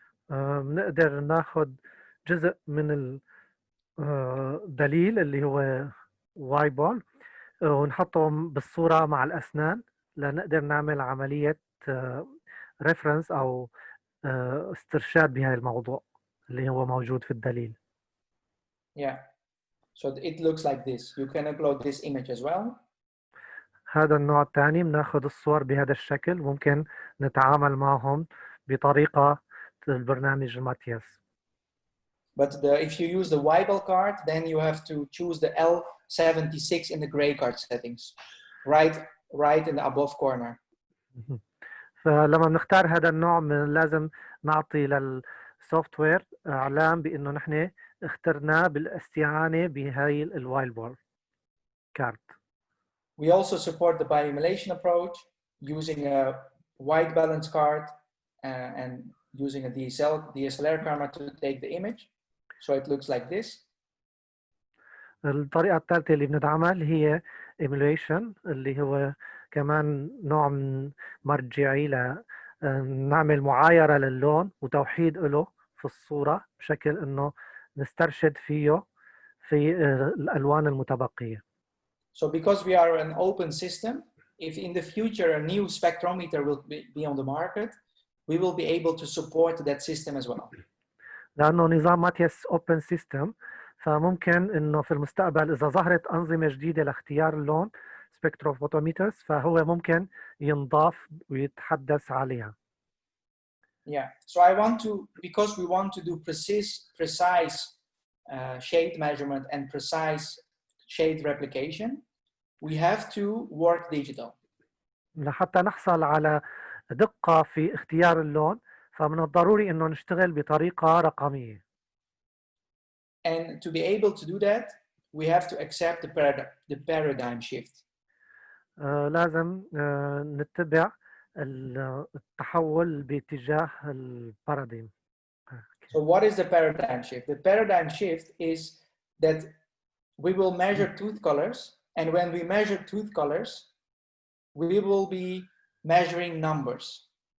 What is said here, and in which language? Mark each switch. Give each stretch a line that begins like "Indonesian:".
Arabic: بنقدر ناخد جزء من الدليل اللي هو وايبول ونحطهم بالصورة مع الأسنان لنقدر نعمل عملية ريفرنس أو استرشاد بهذا الموضوع اللي هو موجود في الدليل.
English: Yeah, so it looks like this. You can upload this image as well.
Arabic: هذا النوع الثاني بناخد الصور بهذا الشكل، ممكن نتعامل معهم بطريقة البرنامج الماتيس.
English: But if you use the Weibel card, then you have to choose the L76 in the gray card settings, right in the above corner.
Arabic: فلما بنختار هذا النوع لازم نعطي للسوفت وير اعلام بانه نحن اخترناه بالاستعانه بهاي الوايلبول كارت.
English: We also support the bioemulation approach using a white balance card and using a DSLR camera to take the image. So it looks like this.
Arabic: الطريقة الثالثة اللي بندعمها اللي هي emulation، اللي هو كمان نوع من مرجعي نعمل معايرة للون وتوحيد له في الصورة بشكل انه نسترشد فيه في الالوان المتبقية.
English: So because we are an open system, if in the future a new spectrometer will be on the market, we will be able to support that system as well.
Arabic: لأنه نظام ماتيس اوبن سيستم، فممكن انه في المستقبل اذا ظهرت انظمة جديدة لاختيار اللون سبكتروفوتوميترز فهو ممكن ينضاف ويتحدث عليها.
English: Yeah, so I want to, because we want to do precise shade measurement and precise shade replication, we have to work digital.
Arabic: لحتى نحصل على دقة في اختيار اللون فمن الضروري انه نشتغل بطريقة رقمية.
English: And to be able to do that, we have to accept the paradigm shift.
Arabic: لازم نتبع التحول باتجاه الباراديم.
English: So what is the paradigm shift? The paradigm shift is that we will measure tooth colors, and when we measure tooth colors, we will be measuring numbers.